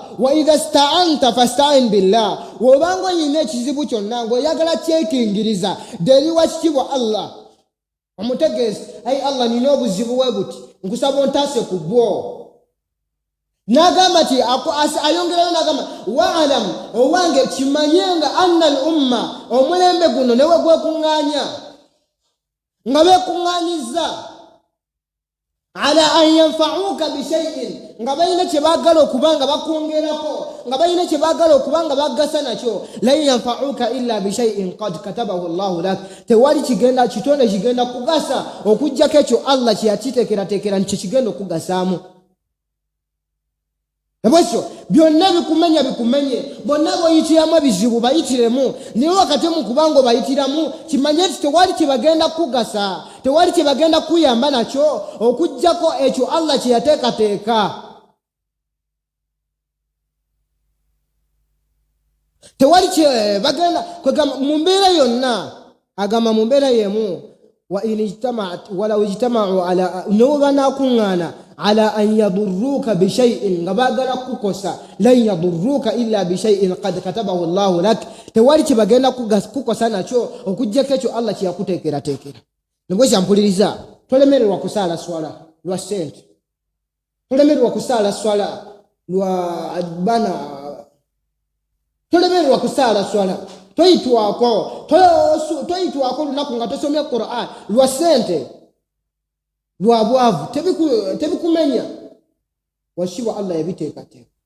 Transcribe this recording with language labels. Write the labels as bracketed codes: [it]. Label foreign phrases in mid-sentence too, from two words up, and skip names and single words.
[ar] وإذا استعنت فاستعن بالله, [lg] wobanga oyina ekizibu kyonna ng'oyagala kyekingiriza deri wakitibwa Allah, omutegeeze ayi Allah, nina obuzibu bwe buti, nkusaba ontaase ku bwo. Nagamba ti ayongerayo nagamba wa'alam, owange kimanyenga [ar] أن الأمة, [lg] omulembe guno newe gwekuŋŋaanya nga beekuŋŋaanyiza [ar] على أن ينفعوك بشيء [lg] nga bayina kye baagala okubanga bakwongerako nga bayina kye baagala okubanga baggasa nakyo [ar] لن ينفعوك إلا بشيء قد كتبه الله لك [lg] tewali kigenda kitonde kigenda kugasa okujjako ekyo Allah kye yakiteekerateekera nti kigenda okugasaamu Nabwekyo byonna bikumenye bonna boyitiramu ebizibu bayitiremu naye wakati mu kubanga bayitiramu kimanye nti tewali kye bagenda kugasa tewali kye bagenda kuyamba nakyo okujjako ekyo Allah kye yateekateeka tewali kye bagenda kwegamba mu mbeera yonna agamba mu mbeera yemu [ar] وإن اجتمعت ولو اجتمعوا على [lg] nubanakungana [ar] على أن يضروك بشيء [lg] ngabagala kukosa [ar] لن يضروك إلا بشيء قد كتبه الله لك [lg] tewali kibagenda kukosa nakyo okujjako ekyo Allah kiyakuteekera nibwe kyampuliriza tolemererwa kusala swala lwa sente tolemererwa kusala swala lwa bana tolemererwa kusala swala toyitwako lunaku nga tosomya Qur'an lwa sente lwa bwavu tebikumenya washibwa Allah yabiteekateeka